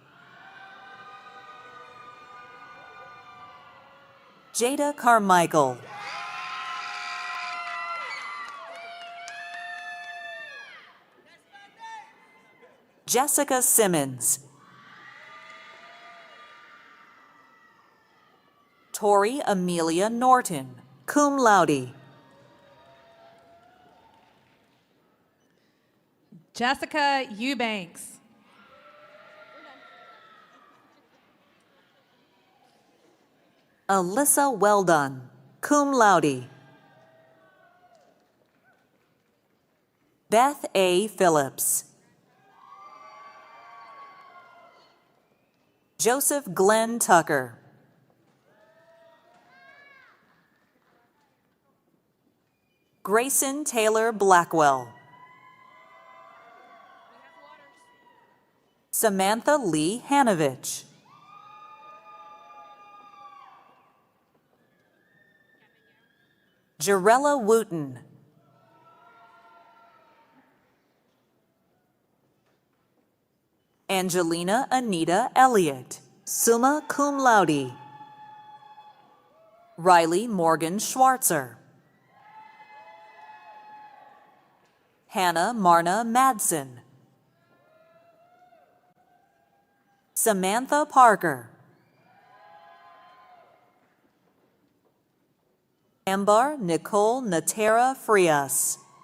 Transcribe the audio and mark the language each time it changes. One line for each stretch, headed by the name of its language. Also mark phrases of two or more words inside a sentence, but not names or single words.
English: Jada Carmichael. Jessica Simmons. Tori Amelia Norton,
Latin: cum laude.
English: Jessica Eubanks. Alyssa Weldon,
Latin: cum laude.
English: Beth A. Phillips. Joseph Glenn Tucker. Grayson Taylor Blackwell. Samantha Lee Hanovich. Jarella Wooten. Angelina Anita Elliott,
Latin: summa cum laude.
English: Riley Morgan Schwartzer. Hannah Marna Madsen. Samantha Parker. Ambar Nicole Natera Frias.